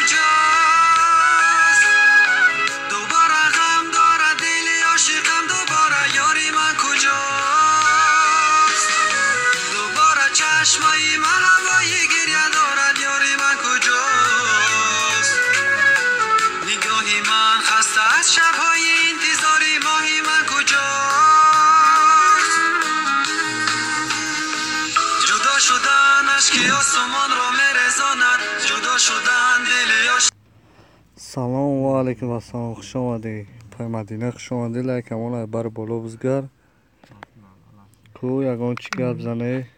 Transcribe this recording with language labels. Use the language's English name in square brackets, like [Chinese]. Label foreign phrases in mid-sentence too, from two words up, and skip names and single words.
[Persian] کجاست دوباره غم داره دلی عاشقم دوباره یاری من کجاست دوباره چشمای من هوایی گریه دارد یاری من کجاست نگاهی من خسته از شبهای انتظاری ماهی من کجاست جدا شدن اشکی آسمان را میرزاند جدا شدن دلی عاشق [Tajik] салом ва алайкум ассалом хуш омадед пай мадина хуш омадед лайкамон бар боло бузгар ку ягон чӣ гап зане